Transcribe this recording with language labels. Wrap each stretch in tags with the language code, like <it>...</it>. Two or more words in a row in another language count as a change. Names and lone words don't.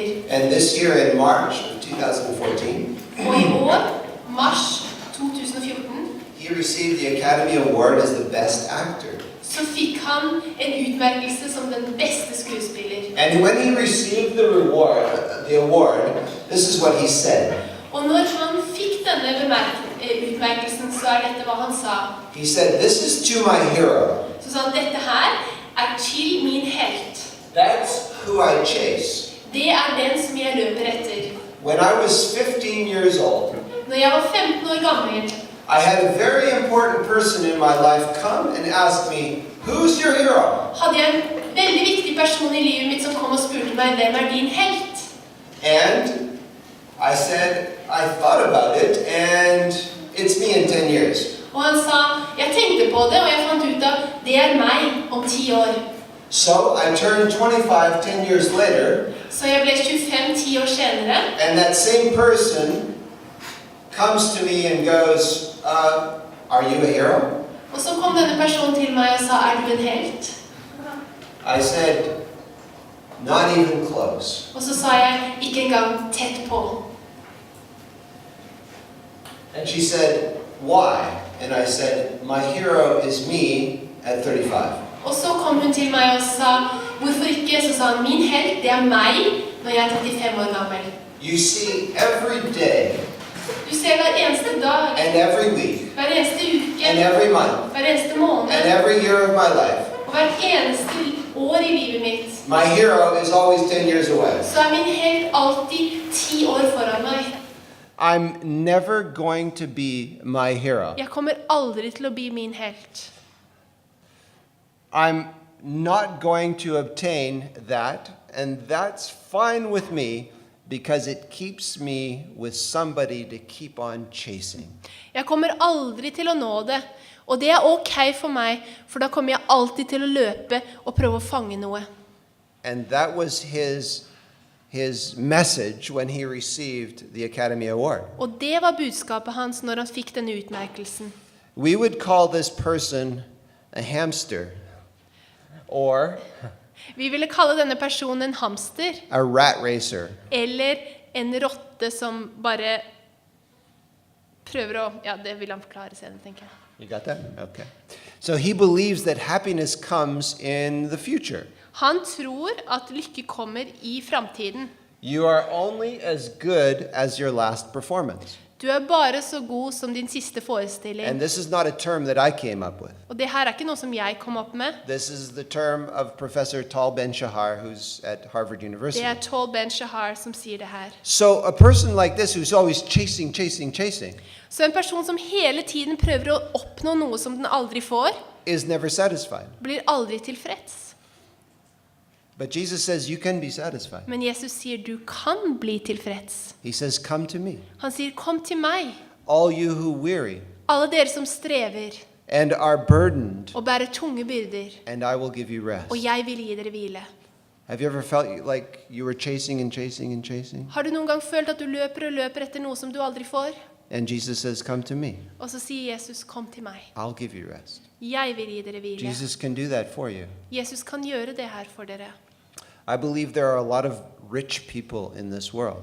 <en>And this year in March of 2014,</en> <no>Og i år, mars 2014,</no> <en>he received the Academy Award as the Best Actor.</en> <no>så fikk han en utmerkelse som den beste skuespiller.</no> <en>And when he received the award, this is what he said.</en> <no>Og når han fikk denne utmerkelsen, så er dette hva han sa.</no> <en>He said, "This is to my hero.</en> <no>Så sa han, dette her er til min helt.</no> <en>That's who I chase."</en> <no>Det er den som jeg løper etter.</no> <en>When I was 15 years old,</en> <no>Når jeg var 15 år gammel,</no> <en>I had a very important person in my life come and ask me, "Who's your hero?"</en> <no>hadde jeg en veldig viktig person i livet mitt som kom og spurte meg, hvem er din helt?</no> <en>And I said, "I thought about it, and it's me in 10 years."</en> <no>Og han sa, jeg tenkte på det, og jeg fant ut at det er meg om 10 år.</no> <en>So I turned 25 10 years later,</en> <no>Så jeg ble 25 10 år senere,</no> <en>and that same person comes to me and goes, "Are you a hero?"</en> <no>og så kom denne personen til meg og sa, er du en helt?</no> <en>I said, "Not even close."</en> <no>Og så sa jeg, ikke engang tett på.</no> <en>And she said, "Why?" And I said, "My hero is me at 35.</en> <no>Og så kom hun til meg og sa, hvorfor ikke? Så sa han, min helt, det er meg når jeg er 35 år gammel.</no> <en>You see, every day</en> <no>Du ser hver eneste dag,</no> <en>and every week</en> <no>hver eneste uke,</no> <en>and every month</en> <no>hver eneste måned,</no> <en>and every year of my life,</en> <no>og hvert eneste år i livet mitt,</no> <en>my hero is always 10 years away.</en> <no>så er min helt alltid 10 år foran meg.</no> <en>I'm never going to be my hero.</en> <no>Jeg kommer aldri til å bli min helt.</no> <en>I'm not going to obtain that, and that's fine with me because it keeps me with somebody to keep on chasing.</en> <no>Jeg kommer aldri til å nå det, og det er ok for meg, for da kommer jeg alltid til å løpe og prøve å fange noe.</no> <en>And that was his message when he received the Academy Award.</en> <no>Og det var budskapet hans når han fikk denne utmerkelsen.</no> <en>We would call this person a hamster, or</en> <no>Vi ville kalle denne personen en hamster,</no> <en>a rat racer.</en> <no>eller en rotte som bare prøver å... Ja, det vil han forklare senere, tenker jeg.</no> <en>You got that? Okay. So he believes that happiness comes in the future.</en> <no>Han tror at lykke kommer i fremtiden.</no> <en>You are only as good as your last performance.</en> <no>Du bare så god som din siste forestilling.</no> <en>And this is not a term that I came up with.</en> <no>Og det her ikke noe som jeg kom opp med.</no> <en>This is the term of Professor Tal Ben-Shahar, who's at Harvard University.</en> <no>Det Tol Ben-Shahar som sier det her.</no> <en>So a person like this who's always chasing,</en> <no>Så en person som hele tiden prøver å oppnå noe som den aldri får,</no> <en>is never satisfied.</en> <no>blir aldri tilfreds.</no> <en>But Jesus says you can be satisfied.</en> <no>Men Jesus sier du kan bli tilfreds.</no> <en>He says, come to me,</en> <no>Han sier kom til meg,</no> <en>all you who weary</en> <no>alle dere som strever</no> <en>and are burdened,</en> <no>og bærer tunge byrder,</no> <en>and I will give you rest.</en> <no>og jeg vil gi dere hvile.</no> <en>Have you ever felt like you were chasing and chasing and chasing?</en> <no>Har du noen gang følt at du løper og løper etter noe som du aldri får?</no> <en>And Jesus says, come to me,</en> <no>Og så sier Jesus kom til meg.</no> <en>I'll give you rest.</en> <no>Jeg vil gi dere hvile.</no> <en>Jesus can do that for you.</en> <no>Jesus kan gjøre det her for dere.</no> <en>I believe there are a lot of rich people in this world</en>